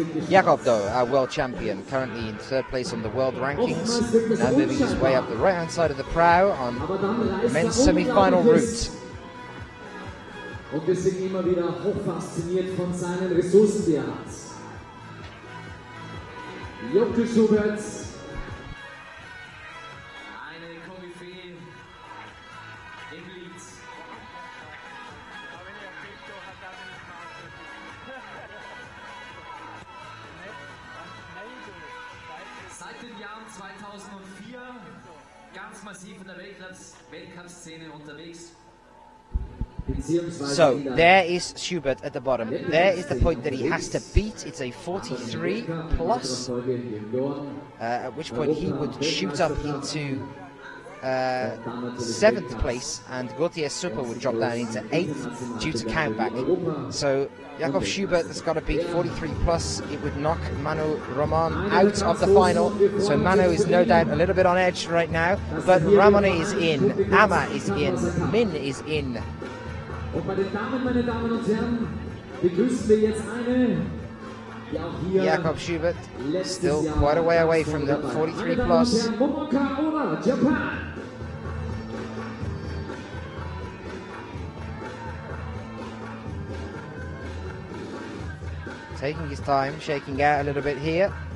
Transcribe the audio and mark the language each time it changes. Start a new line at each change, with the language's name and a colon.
English: Jakob, though, our world champion, currently in 3rd place on the world rankings, now moving his way up the right-hand side of the prow on the men's semi-final route.
German: Und wir sind immer wieder hochfasziniert von seinen Ressourcen, die er hat. Jakob Schubert. Eine Koryphäe im Lied. Seit den Jahren 2004 ganz massiv in der Weltcup-Szene unterwegs.
English: So there is Schubert at the bottom. There is the point that he has to beat. It's a 43 plus, at which point he would shoot up into 7th place, and Gautier Super would drop down into 8th due to countback. So Jakob Schubert has got to beat 43 plus. It would knock Manu Roman out of the final. So Manu is no doubt a little bit on edge right now, but Ramone is in, Amma is in, Min is in.
German: Und bei den Damen, meine Damen und Herren, begrüßen wir jetzt eine, die auch hier
English: Jakob Schubert still quite a way away from the 43 plus. Japan. Taking his time, shaking out a little bit here.